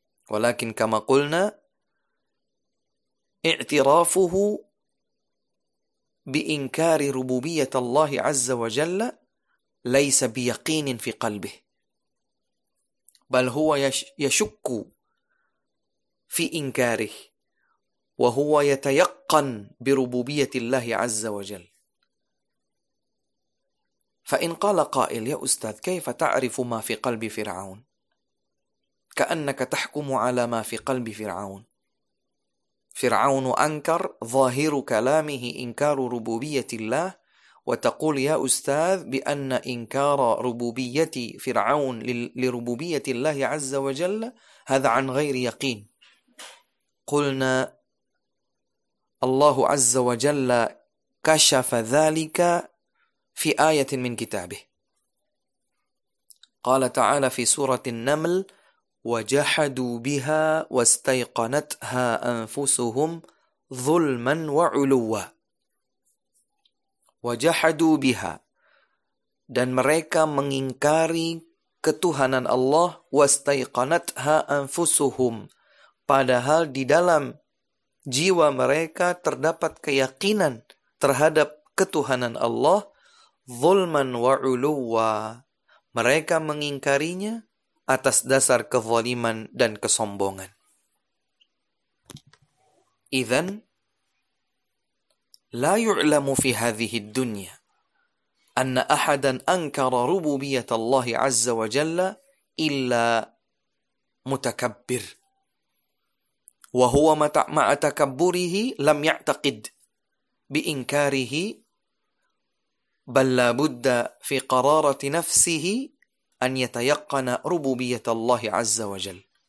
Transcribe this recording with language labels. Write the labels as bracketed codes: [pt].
[ar] Walakin kama qulna, i'tirafuhu bi'inkari rububiyyat Allah azza wa jalla laysa biyaqinin fi qalbih, bal huwa yashukku fi inkarih وهو يتيقن بربوبية الله عز وجل. فإن قال قائل يا أستاذ كيف تعرف ما في قلب فرعون، كأنك تحكم على ما في قلب فرعون. فرعون أنكر، ظاهر كلامه إنكار ربوبية الله، وتقول يا أستاذ بأن إنكار ربوبية فرعون لربوبية الله عز وجل هذا عن غير يقين. قلنا الله عز وجل كشف ذلك في آية من كتابه، قال تعالى في سورة النمل وجحدوا بها واستيقنتها أنفسهم ظلما وعلوا وجحدوا بها, [id] dan mereka mengingkari ketuhanan Allah, [ar] واستيقنتها أنفسهم, [id] padahal di dalam jiwa mereka terdapat keyakinan terhadap ketuhanan Allah, [ar] ظلماً وعلواً, [id] mereka mengingkarinya atas dasar kezaliman dan kesombongan. [ar] إذن لا يعلم في هذه الدنيا أن أحدا أنكر ربوبية الله عز وجل إلا متكبر وهو مع تكبره لم يعتقد بإنكاره بل لابد في قرارة نفسه أن يتيقن ربوبية الله عز وجل.